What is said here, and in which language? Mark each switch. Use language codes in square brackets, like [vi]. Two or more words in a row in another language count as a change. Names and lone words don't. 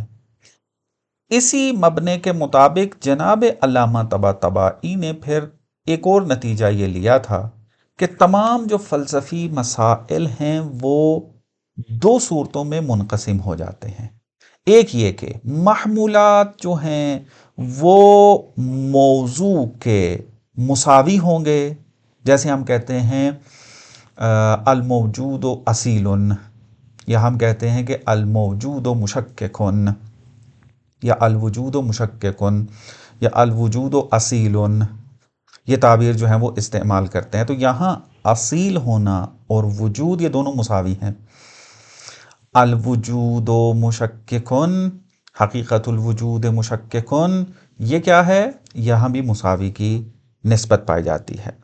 [ur] اسی مبنے کے مطابق جناب علامہ طباطبائی نے پھر ایک اور نتیجہ یہ لیا تھا کہ تمام جو فلسفی مسائل ہیں وہ دو صورتوں میں منقسم ہو جاتے ہیں۔ ایک یہ کہ محمولات جو ہیں وہ موضوع کے مساوی ہوں گے، جیسے ہم کہتے ہیں [ar] الموجود اصیل، [ur] یا ہم کہتے ہیں کہ [ar] الموجود مشککن، [ur] یا [ar] الوجود مشککن، [ur] یا [ar] الوجود اصیل، [ur] یہ تعبیر جو ہیں وہ استعمال کرتے ہیں۔ تو یہاں اصیل ہونا اور وجود یہ دونوں مساوی ہیں۔ [ar] الوجود مشککن، حقیقت الوجود مشککن، [ur] یہ کیا ہے؟ یہاں بھی مساوی کی نسبت پائی جاتی ہے۔